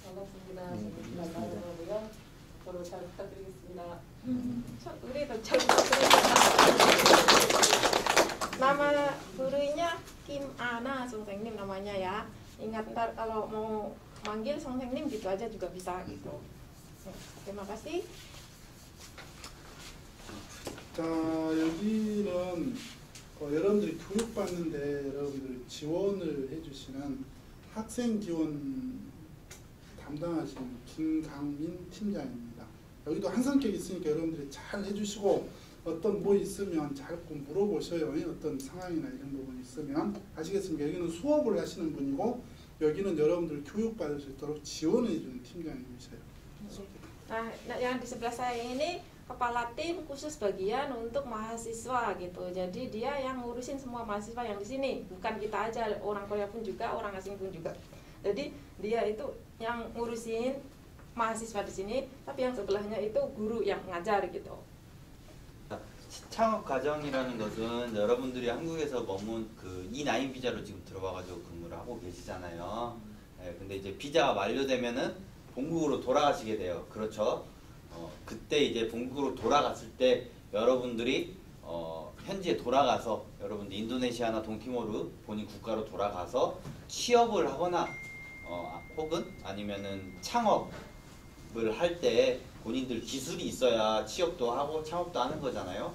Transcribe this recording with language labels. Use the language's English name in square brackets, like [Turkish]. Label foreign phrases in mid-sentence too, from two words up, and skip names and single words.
[Indonesian] Nama gurunya Kim Ana Sungsengnim namanya ya. Ingat ntar kalau mau manggil Sungsengnim gitu aja juga bisa gitu. Terima kasih. [Korean] 자, 여기는 여러분들이 교육받는데 여러분들이 지원을 해주시는 학생 지원 담당하시는 김강민 팀장입니다. 여기도 한 성격이 있으니까 여러분들이 잘 해주시고, 어떤 뭐 있으면 잘 꼭 물어보셔요. 어떤 상황이나 이런 부분이 있으면. 아시겠습니까? 여기는 수업을 하시는 분이고, 여기는 여러분들 교육받을 수 있도록 지원해주는 팀장님이세요. [Indonesian] Nah, yang di sebelah saya ini kepala tim khusus bagian untuk mahasiswa gitu. Jadi dia yang ngurusin semua mahasiswa yang di sini, bukan kita aja, orang Korea pun juga, orang asing pun juga. Jadi dia itu yang ngurusin mahasiswa di sini, tapi yang sebelahnya itu guru yang ngajar gitu. [Korean] 창업 과정이라는 것은 여러분들이 한국에서 머문 그 E9 비자로 지금 들어와가지고 근무를 하고 계시잖아요. 네, 근데 이제 비자가 만료되면은 본국으로 돌아가시게 돼요. 그렇죠? 그때 이제 본국으로 돌아갔을 때 여러분들이 현지에 돌아가서 여러분들 인도네시아나 동티모르 본인 국가로 돌아가서 취업을 하거나 혹은 아니면은 창업을 할 때 본인들 기술이 있어야 취업도 하고 창업도 하는 거잖아요.